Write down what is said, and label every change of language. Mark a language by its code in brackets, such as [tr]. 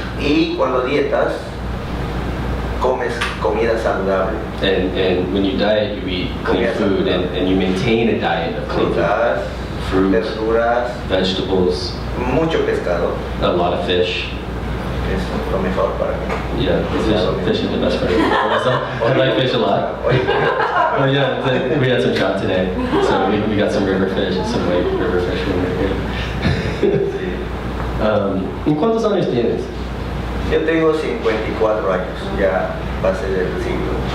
[es] y cuando dietas, comes comida saludable. [en] And when you diet, you eat clean food, and you maintain a diet of clean food. [es] Frutas, [en] Fruit, [es] verduras, [en] vegetables, [es] mucho pescado. [en] a lot of fish. [es] Es lo mejor para mí. [en] Yeah, fish is the best part. I like fish a lot. Oh yeah, we had some trout today, so we got some river fish and some white river fish when we were here. [es] ¿Y cuántos años tienes? Yo tengo 54 años, ya pasé del siglo.